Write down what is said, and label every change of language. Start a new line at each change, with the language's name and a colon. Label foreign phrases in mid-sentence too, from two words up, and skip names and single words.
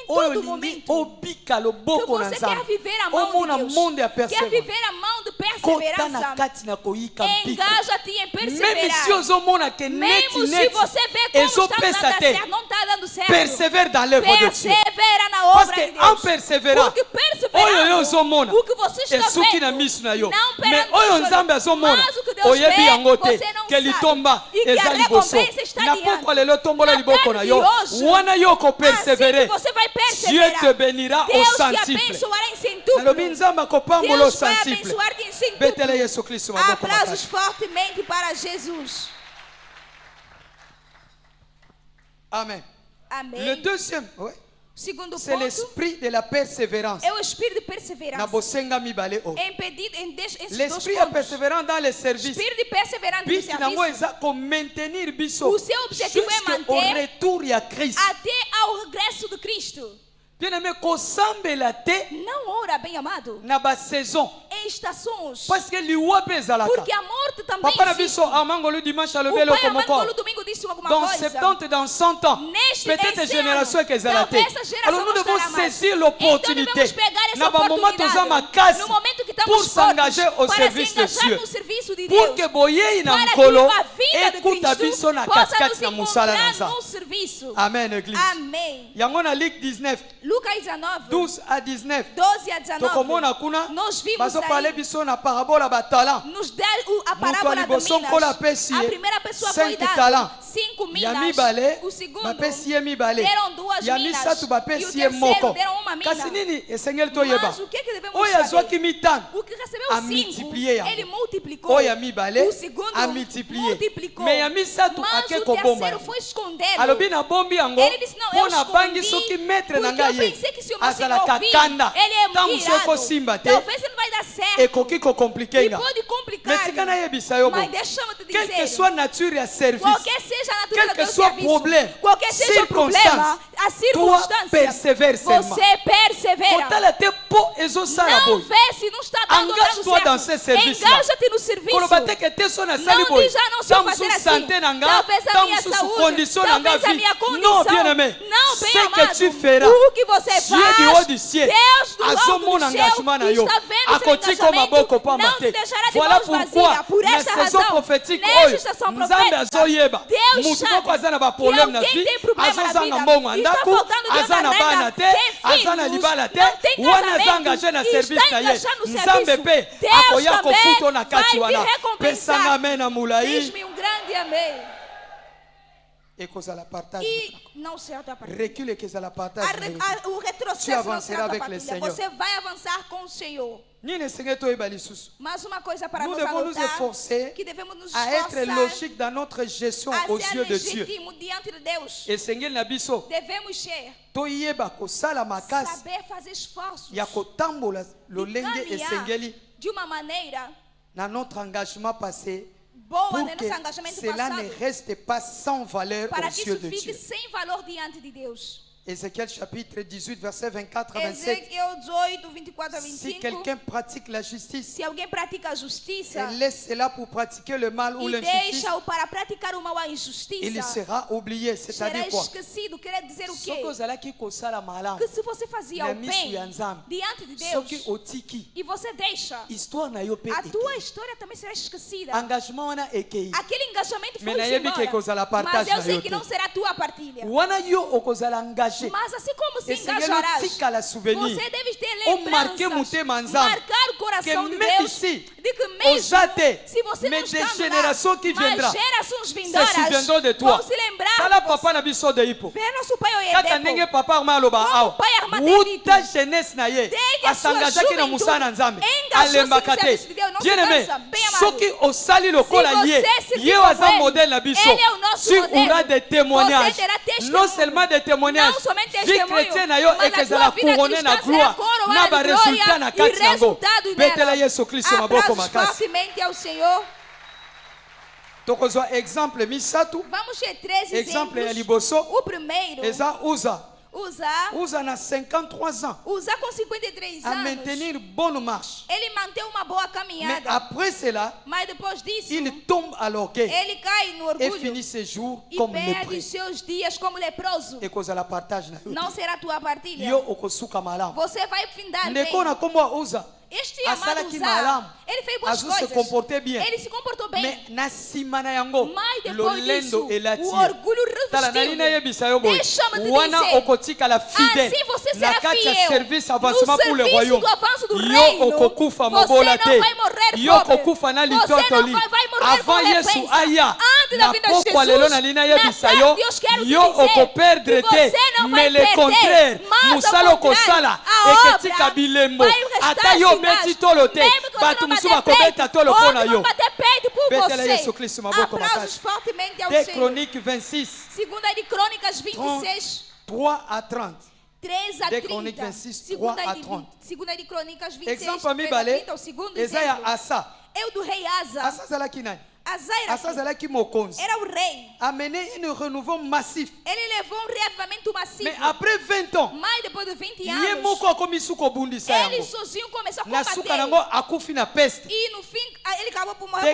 Lingala: oyo
Portuguese: todo
Lingala: olingi
Portuguese: momento
Lingala: obika
Portuguese: Que
Lingala: loboko na
Portuguese: você quer
Lingala: nzambe
Portuguese: viver a mão
Lingala: omona
Portuguese: de Deus,
Lingala: monde ya
Portuguese: quer
French: persévérance
Portuguese: viver a mão de
Lingala: kota na
Portuguese: perseverança,
Lingala: kati na koyika mpiko
Portuguese: engaja-te em
French: meme si
Portuguese: perseverar.
Lingala: ozomona ke
Portuguese: Mesmo se
Lingala: neti
Portuguese: você vê como está
Lingala: ezopesa
Portuguese: dando
Lingala: te
Portuguese: certo, não está dando certo,
French: persevère dans l'œuvre de Dieu.
Portuguese: persevera na
French: Parce
Portuguese: obra
French: que
Portuguese: de
French: en
Portuguese: Deus.
French: persévérant
Portuguese: Porque
Lingala: oyo yo
Portuguese: perseverando,
Lingala: ozomona
Portuguese: o que você está
Lingala: esuki na
Portuguese: vendo,
Lingala: miso na yo
Portuguese: não mais perante
Lingala: oyo
Portuguese: os
Lingala: nzambe
Portuguese: olhos,
Lingala: azomona
Portuguese: mas o que Deus
Lingala: oyebi
Portuguese: vê,
Lingala: yango te
Portuguese: você não
Lingala: ke
Portuguese: sabe.
Lingala: litomba
Portuguese: E que
Lingala: eza
Portuguese: a
Lingala: liboso
Portuguese: recompensa está
Lingala: na
Portuguese: diante.
Lingala: pokwa lelo tombola
Portuguese: Na
Lingala: liboko na
Portuguese: tarde
Lingala: yo
Portuguese: de hoje,
Lingala: wana yo
Portuguese: assim
Lingala: kopersevere
Portuguese: que você vai
French: Dieu
Portuguese: perseverar,
French: te bénira au
Portuguese: Deus te
French: centuple.
Portuguese: abençoará em centuplo.
Lingala: nalobi nzambe akopambola au
Portuguese: Deus vai
French: centuple.
Portuguese: abençoar-te em centuplo.
Lingala: betela yesu kristo maboko
Portuguese: Aplausos
Lingala: makasi.
Portuguese: fortemente para Jesus.
French: Amen. Le
Portuguese: Amém.
French: deuxième, ouais,
Portuguese: Segundo
French: c'est
Portuguese: ponto
French: l'esprit de la persévérance.
Portuguese: é o espírito de
Lingala: Na
Portuguese: perseverança.
Lingala: bosenga mibale o.
Portuguese: Esses dois
French: L'esprit est
Portuguese: pontos.
French: persévérant dans les services.
Portuguese: Espírito de perseverança no
Lingala: Biti nango
Portuguese: serviço.
Lingala: eza ko maintenir biso
Portuguese: O seu objetivo é
French: jusqu'au
Portuguese: manter
Lingala: retour ya Christ.
Portuguese: até ao regresso do Cristo.
French: Bien aimé,
Lingala: kosambela te
Portuguese: Não ora, bem amado,
Lingala: na ba saison
Portuguese: em estações.
French: parce que
Lingala: liwa pe ezalaka.
Portuguese: Porque a morte também
Lingala: Papa na
Portuguese: existe.
Lingala: biso amangolo dimanche
Portuguese: O
Lingala: alobelo
Portuguese: pai como amado
French: quoi.
Portuguese: no domingo disse alguma
French: Dans
Portuguese: coisa.
French: 70 et dans 100 ans,
Portuguese: Neste
French: peut-être
Portuguese: esse
French: génération
Portuguese: ano,
Lingala: que ezala te.
Portuguese: talvez essa geração
French: Alors nous
Portuguese: não
French: devons
Portuguese: estará mais.
French: saisir
Portuguese: Então
French: l'opportunité.
Portuguese: devemos pegar essa
Lingala: Na ba moment
Portuguese: oportunidade.
Lingala: toza makasi
Portuguese: No momento que
French: pour
Portuguese: estamos
French: s'engager au
Portuguese: fortes, para
French: service
Portuguese: se
French: de
Portuguese: engajar
French: Dieu.
Portuguese: no serviço de
French: Pour
Portuguese: Deus.
Lingala: que boyei na
Portuguese: Para que
Lingala: mkolo
Portuguese: a vida de
Lingala: ekuta biso
Portuguese: Cristo
Lingala: na
Portuguese: possa
Lingala: katikati
Portuguese: nos
Lingala: na mosala na
Portuguese: encontrar
Lingala: nzambe.
Portuguese: no serviço.
French: Amen église.
Portuguese: Amém.
Lingala: Yango na Luc 19,
Portuguese: Lucas 19,
French: 12 à 19.
Portuguese: 12 a 19.
Lingala: Tokomona kuna
Portuguese: Nós vimos
Lingala: bazopale
Portuguese: aí,
Lingala: biso na parabola batala.
Portuguese: nos dá a
Lingala: Moto
Portuguese: parábola da
Lingala: aliboso nkola
Portuguese: Minas.
Lingala: apesi
Portuguese: A
Lingala: ye
Portuguese: primeira pessoa foi
Lingala: 5
Portuguese: dada
Lingala: talents.
Portuguese: 5
Lingala: Ya
Portuguese: minas.
Lingala: mibale
Portuguese: O segundo
Lingala: bapesi ye mibale.
Portuguese: deram 2
Lingala: Ya
Portuguese: minas.
Lingala: misatu
Portuguese: E o
Lingala: bapesi ye
Portuguese: terceiro
Lingala: moko.
Portuguese: deram 1 mina.
Lingala: Kasi nini esengeli toyeba?
Portuguese: Mas o que devemos
Lingala: Oyo
Portuguese: saber?
Lingala: azwaki mitano
Portuguese: O que recebeu
Lingala: a
Portuguese: 5,
Lingala: multiplier yango.
Portuguese: ele multiplicou.
Lingala: Oyo ya mibale
Portuguese: O segundo
Lingala: a multiplier.
Portuguese: multiplicou.
Lingala: Me ya misatu
Portuguese: Mas
Lingala: ake
Portuguese: o
Lingala: kobomba
Portuguese: terceiro
Lingala: yango.
Portuguese: foi escondendo.
Lingala: Alobi na bombi yango
Portuguese: Ele disse, não, eu
Lingala: mpo na bangi
Portuguese: escondi,
Lingala: soki maître na
Portuguese: porque
Lingala: ngai
Portuguese: eu
Lingala: ye
Portuguese: pensei que se o meu senhor
Lingala: azalaka
Portuguese: ouvir,
Lingala: kanda
Portuguese: ele é
Lingala: ntango so
Portuguese: irado.
Lingala: ekosimba te
Portuguese: Talvez ele vai dar certo.
Lingala: ekoki kokomplike
Portuguese: E
Lingala: nga.
Portuguese: pode
Lingala: Me
Portuguese: complicar.
Lingala: tika nayebisa yo bo
Portuguese: Mas deixa-me te
French: quelle que
Portuguese: dizer.
French: soit nature ya service,
Portuguese: Qualquer seja a natureza
French: quel que
Portuguese: do
French: soit
Portuguese: serviço,
French: problème,
Portuguese: qualquer seja o problema,
French: circonstance,
Portuguese: a circunstância,
French: persevère seulement.
Portuguese: você persevera.
Lingala: kotala te po ezosala
Portuguese: Não
Lingala: boye.
Portuguese: vê se não está dando
French: Engage-toi dans ce service-là.
Portuguese: Engaja-te no serviço.
Lingala: koloba te ke te so nasali
Portuguese: Não
Lingala: boye
Portuguese: diz, ah, não sei
Lingala: ntango
Portuguese: fazer
Lingala: mosusu
Portuguese: assim.
Lingala: santé na nga
Portuguese: Talvez a
Lingala: ntango
Portuguese: minha
Lingala: mosusu
Portuguese: saúde,
Lingala: condition na nga
Portuguese: talvez a
French: vie
Portuguese: minha condição.
French: non bien aimé
Portuguese: Não, bem
French: ce que
Portuguese: amado,
French: tu feras
Portuguese: o que você
French: Dieu
Portuguese: faz,
French: du haut du ciel
Portuguese: Deus do alto
Lingala: azomona
Portuguese: do
Lingala: engagement na
Portuguese: céu
Lingala: yo
Portuguese: está vendo seu
Lingala: akotika
Portuguese: engajamento,
Lingala: maboko pamba
Portuguese: não
Lingala: te
Portuguese: te deixará de
French: voilà
Portuguese: mãos
French: pourquoi
Portuguese: vazias. Por
Lingala: na
Portuguese: esta
French: saison
Portuguese: razão,
French: prophétique
Portuguese: nesta
Lingala: oyo
Portuguese: estação
Lingala: nzambe
Portuguese: profética,
Lingala: azoyeba
Portuguese: Deus
Lingala: mutu
Portuguese: sabe
Lingala: moko aza na
Portuguese: que
Lingala: baproblème na
Portuguese: alguém
French: vie
Portuguese: tem problema na
Lingala: azozanga
Portuguese: vida,
Lingala: mbongo ya
Portuguese: está
Lingala: ndako
Portuguese: faltando dinheiro
Lingala: aza
Portuguese: na
Lingala: na bana
Portuguese: renda,
Lingala: te
Portuguese: tem
Lingala: aza na
Portuguese: filhos,
Lingala: libala te
Portuguese: não tem
Lingala: wana aza
Portuguese: casamento,
Lingala: engage na
Portuguese: está
Lingala: service na ye
Portuguese: engajado no
Lingala: nzambe
Portuguese: serviço.
Lingala: mpe
Portuguese: Deus
Lingala: akoya
Portuguese: também
Lingala: kofuta na kati
Portuguese: vai te
Lingala: wana
Portuguese: recompensar.
Lingala: pesanga ame na molai
Portuguese: Diz-me grande amém.
Lingala: ekozala partage
Portuguese: E não sei a tua partilha.
Lingala: recule ekozala partage
Portuguese: O
French: Tu
Portuguese: retrocesso não
French: avanceras
Portuguese: será a tua
French: avec le
Portuguese: partilha.
French: Seigneur.
Portuguese: Você vai avançar com o Senhor.
Lingala: nini esengeli toyeba lisusu
Portuguese: Mas uma coisa para
French: Nous
Portuguese: nos
French: devons nous
Portuguese: anotar,
French: efforcer
Portuguese: que devemos nos
French: à être
Portuguese: esforçar
French: logique dans notre gestion
Portuguese: a
French: aux
Portuguese: ser
French: yeux de Dieu
Portuguese: legítimo diante de Deus.
Lingala: esengeli na biso
Portuguese: Devemos ser,
Lingala: toyeba kosala makasi
Portuguese: saber fazer esforços
Lingala: ya kotambola
Portuguese: de
Lingala: lolenge
Portuguese: caminhar
Lingala: esengeli
Portuguese: de uma maneira
French: na notre engagement passé
Portuguese: boa
French: pour
Portuguese: né,
French: que
Portuguese: nosso engajamento
French: cela ne
Portuguese: passado,
French: reste pas sans valeur
Portuguese: para
French: aux
Portuguese: que
French: yeux
Portuguese: isso
French: de
Portuguese: fique
French: Dieu.
Portuguese: sem valor diante de Deus.
French: Ézéchiel chapitre 18, verset 24 à 27.
Portuguese: Ezequiel 18, 24 a 25.
French: Si quelqu'un pratique la justice
Portuguese: Se alguém pratica a justiça
French: et laisse cela pour pratiquer le mal ou
Portuguese: e
French: l'injustice,
Portuguese: deixa-o para praticar o mal, a
French: il
Portuguese: injustiça,
French: sera oublié.
Portuguese: será
French: C'est-à-dire quoi?
Portuguese: esquecido. Quer dizer o
Lingala: Soki
Portuguese: quê?
Lingala: ozalaki kosala malamu,
Portuguese: Que se você fazia
Lingala: na
Portuguese: o
Lingala: miso
Portuguese: bem
Lingala: ya Nzambe,
Portuguese: diante de
Lingala: soki
Portuguese: Deus
Lingala: otiki,
Portuguese: e você deixa,
Lingala: histoire na yo pe
Portuguese: a
Lingala: eke.
Portuguese: tua história também será esquecida.
Lingala: Engagement wana ekei.
Portuguese: Aquele engajamento foi
Lingala: Mais nayebi
Portuguese: embora.
Lingala: ke kozala
Portuguese: Mas
Lingala: partage
Portuguese: eu
Lingala: na
Portuguese: sei
Lingala: yo
Portuguese: que
Lingala: te.
Portuguese: não será a tua partilha.
Lingala: Wana yo okozala engagé.
Portuguese: Mas assim como se
Lingala: Esengeli
Portuguese: engajarás,
Lingala: otikala souvenir.
Portuguese: você deve ter
Lingala: Marquer
Portuguese: lembranças,
Lingala: motema Nzambe.
Portuguese: marcar o coração
French: Que
Portuguese: de
French: même
Portuguese: Deus,
French: ici,
Portuguese: de que mesmo
Lingala: osate,
Portuguese: se você não
French: mais des
Portuguese: está
French: générations qui viendront,
Portuguese: mas gerações
French: se
Portuguese: vindouras
French: souviendront de toi.
Portuguese: vão se lembrar
Lingala: Tala
Portuguese: de
Lingala: papa na biso de ipo.
Portuguese: Vê nosso pai
Lingala: Kaka ndenge
Portuguese: Oyedepo,
Lingala: papa maloba
Portuguese: Como
Lingala: awa.
Portuguese: pai armadilito.
Lingala: Uta jeunesse na ye.
Portuguese: Desde a sua
Lingala: Asangajaki na
Portuguese: juventude,
Lingala: musala na Nzambe.
Portuguese: engajou-se
Lingala: Alembaka
Portuguese: no
Lingala: te.
Portuguese: serviço de Deus, não se
French: Bien aimé,
Portuguese: cansa, bem amado.
Lingala: soki osali lokola
Portuguese: Se
Lingala: ye,
Portuguese: você servir
Lingala: ye
Portuguese: como
Lingala: aza
Portuguese: ele,
Lingala: modèle na biso.
Portuguese: ele é o nosso
French: Tu
Portuguese: modelo.
French: auras des témoignages.
Portuguese: Você terá testemunho.
French: Non seulement des témoignages.
Portuguese: Não somente
French: Vie
Portuguese: testemunho,
Lingala: chrétienne na yo
Portuguese: mas
French: et que
Portuguese: a
French: ça
Portuguese: tua
French: la
Portuguese: vida
Lingala: couronne na
Portuguese: cristã
French: gloire.
Portuguese: será coroada
Lingala: Na
Portuguese: de
Lingala: ba
Portuguese: glória
Lingala: résultat na
Portuguese: e
Lingala: kati yango.
Portuguese: resultado
Lingala: Betela
Portuguese: nela.
Lingala: Yesu Kristo maboko
Portuguese: Aplausos
Lingala: makasi.
Portuguese: fortemente ao Senhor.
Lingala: Tokozwa exemple misatu.
Portuguese: Vamos ter 13
Lingala: Exemple ya
Portuguese: exemplos.
Lingala: liboso.
Portuguese: O primeiro,
Lingala: Eza Uza.
Portuguese: Uza
Lingala: na 53 ans.
Portuguese: Uza com 53
French: À
Portuguese: anos.
French: maintenir bonne marche.
Portuguese: Ele mantém uma boa
French: Mais
Portuguese: caminhada.
French: après cela,
Portuguese: Mas depois disso,
French: il tombe à l'orgueil
Portuguese: ele cai no
French: et
Portuguese: orgulho
French: finit ses jours
Portuguese: e
French: comme
Portuguese: perde
French: lépreux.
Portuguese: seus dias como leproso.
French: Et cause à la partage
Lingala: na yo.
Portuguese: Não será tua partilha.
Lingala: Yo okosuka malamu.
Portuguese: Você vai findar bem.
Lingala: Ndeko na kombo Uza.
Portuguese: Este amado
Lingala: Asalaki malamu.
Portuguese: Uzá, ele fez boas
French: Azu se
Portuguese: coisas.
French: comportait bien.
Portuguese: Ele se comportou bem.
Lingala: Mais na simana yango.
Portuguese: Mas depois
Lingala: Lolendo
Portuguese: disso,
Lingala: elati.
Portuguese: o orgulho
Lingala: Tala nali na
Portuguese: revestiu.
Lingala: yebisa yo boy.
Portuguese: Deixa-me te
Lingala: Wana
Portuguese: dizer.
Lingala: okotika
French: la fidèle.
Portuguese: Assim você
Lingala: Na
Portuguese: será
Lingala: kati ya
Portuguese: fiel.
French: service
Portuguese: No
French: avancement pour le
Portuguese: serviço
French: royaume.
Portuguese: do avanço do
Lingala: Yo
Portuguese: reino,
Lingala: okokufa
Portuguese: você
Lingala: mobola
Portuguese: não
Lingala: te.
Portuguese: vai morrer
Lingala: Yo
Portuguese: pobre.
Lingala: okokufa na
Portuguese: Você não
Lingala: litotoli.
Portuguese: vai morrer
French: Avant
Portuguese: com
Lingala: Yesu
Portuguese: reprensa.
Lingala: aya.
Portuguese: Antes da
Lingala: Na
Portuguese: vinda de
Lingala: pokwa lelo
Portuguese: Jesus,
Lingala: na lina
Portuguese: na
Lingala: yebisa
Portuguese: terra,
Lingala: yo.
Portuguese: Deus quer te
Lingala: Yo
Portuguese: dizer
Lingala: okoperdre
Portuguese: que
Lingala: te.
Portuguese: você não vai
French: Mais le
Portuguese: perder,
French: contraire.
Portuguese: mas ao
Lingala: Musala
Portuguese: contrário,
Lingala: okosala.
Portuguese: a
Lingala: Eketika
Portuguese: obra
Lingala: bilembo.
Portuguese: vai restar
Lingala: Ata yo
Portuguese: assim,
Lingala: beti
Portuguese: mas
Lingala: tolo te.
Portuguese: mesmo que você
Lingala: Batu
Portuguese: não
Lingala: musu
Portuguese: bater
Lingala: bakobeta
Portuguese: peito,
Lingala: tolo pona
Portuguese: outros
Lingala: yo.
Portuguese: vão bater peito por
Lingala: Betela
Portuguese: você.
Lingala: Yesu Kristo maboko
Portuguese: Aplausos
Lingala: makasi.
Portuguese: fortemente ao
French: Des
Portuguese: Senhor.
French: Chroniques 26.
Portuguese: Segunda de Crônicas 26,
French: 3 à 30.
Portuguese: 3 a
French: Des
Portuguese: 30.
French: Chroniques 26,
Portuguese: Segunda
French: 3 à
Portuguese: de
French: 30.
Portuguese: Segunda de Crônicas 26,
Lingala: Exemple
Portuguese: 3 a 30,
Lingala: mibale.
Portuguese: o segundo
Lingala: Eza ya
Portuguese: exemplo.
Lingala: Asa.
Portuguese: É o do rei Asa.
Lingala: Asa zalaki nani?
Portuguese: Asa
Lingala: Asa zalaki mokonzi.
Portuguese: era o rei.
French: Amené un renouveau massif.
Portuguese: Ele levou um reavivamento massivo.
French: Mais après 20 ans,
Portuguese: Mas depois de 20
Lingala: ye
Portuguese: anos,
Lingala: moko akomi suko bundisa
Portuguese: ele
Lingala: yango.
Portuguese: sozinho começou a
Lingala: Na suka
Portuguese: combater.
Lingala: nango akufi na peste.
Portuguese: E no fim, ele acabou por morrer